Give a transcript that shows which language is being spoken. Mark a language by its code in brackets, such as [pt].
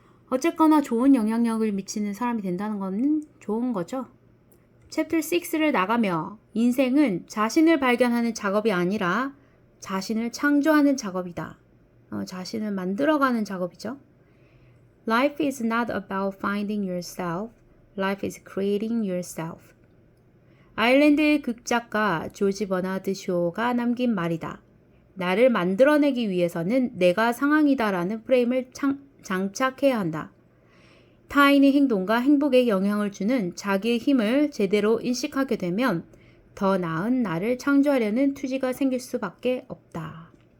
[ko] 어쨌거나 좋은 영향력을 미치는 사람이 된다는 건 좋은 거죠. 챕터 6를 나가며 인생은 자신을 발견하는 작업이 아니라 자신을 창조하는 작업이다. 자신을 만들어가는 작업이죠. [en] Life is not about finding yourself. Life is creating yourself. [ko] 아일랜드의 극작가 조지 버나드 쇼가 남긴 말이다. 나를 만들어내기 위해서는 내가 상황이다라는 프레임을 장착해야 한다. 타인의 행동과 행복에 영향을 주는 자기의 힘을 제대로 인식하게 되면 더 나은 나를 창조하려는 투지가 생길 수밖에 없다.